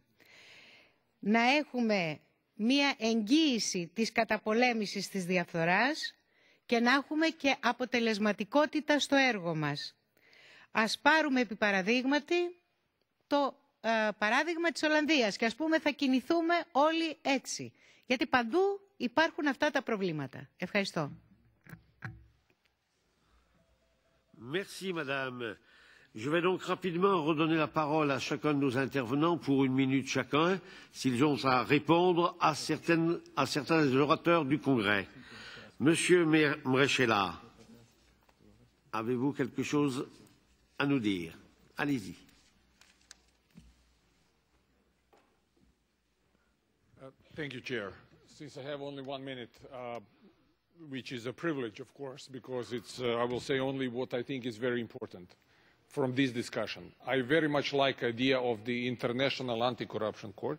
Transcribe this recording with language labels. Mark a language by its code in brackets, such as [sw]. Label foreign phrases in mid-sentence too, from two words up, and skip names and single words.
[el] Να έχουμε μία εγγύηση της καταπολέμησης της διαφθοράς και να έχουμε και αποτελεσματικότητα στο έργο μας. Ας πάρουμε επί παραδείγματι το παράδειγμα της Ολλανδίας και ας πούμε θα κινηθούμε όλοι έτσι. Γιατί παντού υπάρχουν αυτά τα προβλήματα. Ευχαριστώ. [fr] Merci, Madame. Je vais donc rapidement redonner la parole à chacun de nos intervenants pour 1 minute chacun, s'ils ont à répondre à certains des orateurs du Congrès. Monsieur Mrechela, avez-vous quelque chose à nous dire? Allez-y. [en] Thank you, Chair. Since I have only 1 minute, which is a privilege, of course, because it's, I will say only what I think is very important from this discussion. I very much like the idea of the International Anti-Corruption Court.